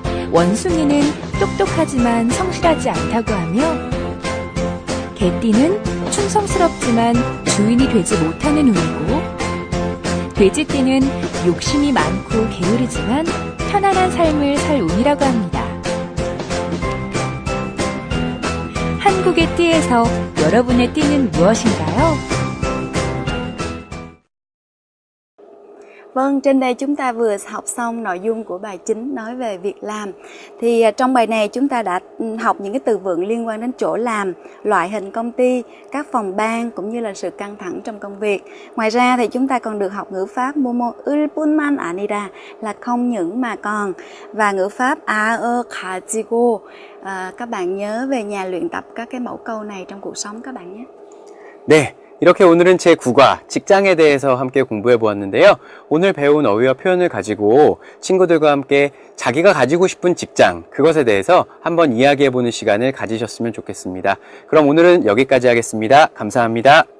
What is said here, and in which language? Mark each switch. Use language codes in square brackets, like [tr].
[ko] 원숭이는 똑똑하지만 성실하지 않다고 하며 개띠는 충성스럽지만 주인이 되지 못하는 운이고 돼지띠는 욕심이 많고 게으르지만 편안한 삶을 살 운이라고 합니다. 한국의 띠에서 여러분의 띠는 무엇인가요? [vi] Vâng, trên đây chúng ta vừa học xong nội dung của bài chính nói về việc làm. Thì trong bài này chúng ta đã học những cái từ vựng liên quan đến chỗ làm, loại hình công ty, các phòng ban cũng như là sự căng thẳng trong công việc. Ngoài ra thì chúng ta còn được học ngữ pháp Momo ulpunman anira là không những mà còn, và ngữ pháp ae 가지고. Các bạn nhớ về nhà luyện tập các cái mẫu câu này trong cuộc sống các bạn nhé. [ko] 네, 이렇게 오늘은 제9과 직장에 대해서 함께 공부해 보았는데요. 오늘 배운 어휘와 표현을 가지고 친구들과 함께 자기가 가지고 싶은 직장, 그것에 대해서 한번 이야기해 보는 시간을 가지셨으면 좋겠습니다. 그럼 오늘은 여기까지 하겠습니다. 감사합니다.